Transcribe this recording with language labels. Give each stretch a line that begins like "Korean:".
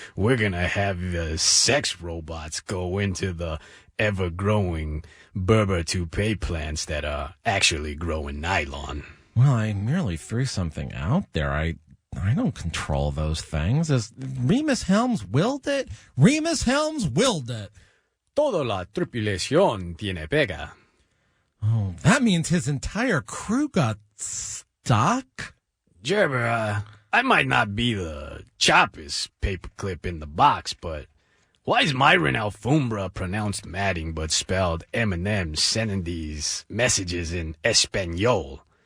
English: We're gonna have the sex robots go into the ever-growing Berber toupee plants that are actually growing nylon. Well, I merely threw something out there. I don't control those things. As Rhemus Helms willed it? Rhemus Helms willed it.
Spanish: Toda la tripulación tiene pega.
English: Oh, that means his entire crew got stuck? Gerber, I might not be the choppest paperclip in the box, but why is Myron Alfumbra pronounced Madding but spelled M&M sending these messages in Espanol?